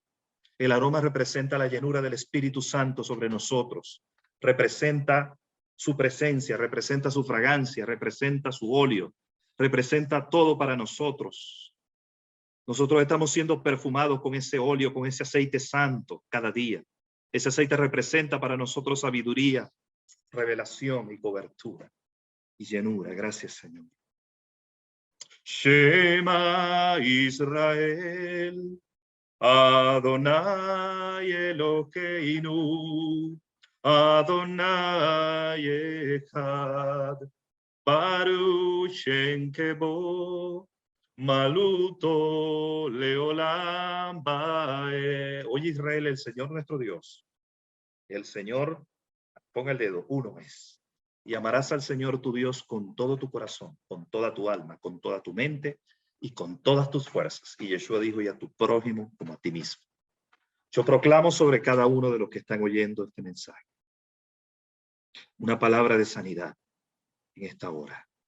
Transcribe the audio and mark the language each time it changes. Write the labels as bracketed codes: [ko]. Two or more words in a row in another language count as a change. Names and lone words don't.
[es] El aroma representa la llenura del Espíritu Santo sobre nosotros, representa su presencia, representa su fragancia, representa su óleo, representa todo para nosotros. Nosotros estamos siendo perfumados con ese óleo, con ese aceite santo cada día. Ese aceite representa para nosotros sabiduría, revelación y cobertura y llenura. Gracias, Señor. [he] שמע ישראל, אדוני אלוהינו, אדוני אחד, ברוך שם כבוד מלכותו לעולם ועד. [es] Oye Israel, el Señor nuestro Dios, el Señor, ponga el dedo, uno es. Y amarás al Señor tu Dios con todo tu corazón, con toda tu alma, con toda tu mente y con todas tus fuerzas. Y Yeshua dijo, y a tu prójimo como a ti mismo. Yo proclamo sobre cada uno de los que están oyendo este mensaje una palabra de sanidad en esta hora.